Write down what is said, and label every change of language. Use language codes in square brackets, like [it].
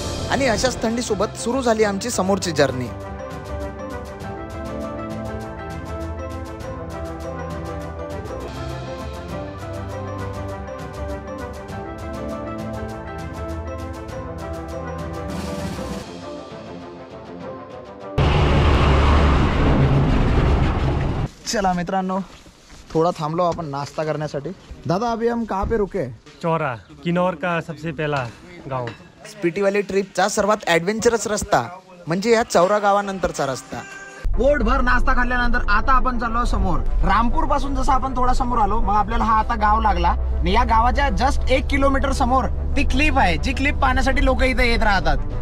[mr] आणि अशाच थंडीसोबत सुरू झाली आमची समोरची जर्नी. चला मित्रांनो, थोड़ा थांबलो आपण नाश्ता करण्यासाठी. [hi] दादा अभी हम कहाँ पे रुके? चौरा, किन्नौर का सबसे पहला गांव. [mr] स्पीटी व्हॅली ट्रिपचा सर्वात ॲडव्हेंचरस रस्ता म्हणजे या चौरा गावानंतरचा रस्ता. पोटभर नाश्ता खाल्ल्यानंतर आता आपण चाललो समोर. रामपूर पासून जसं आपण थोडा समोर आलो मग आपल्याला हा आता गाव लागला आणि या गावाच्या जस्ट 1 किलोमीटर समोर ती क्लिप आहे, जी क्लिप पाहण्यासाठी लोक इथे येत राहतात.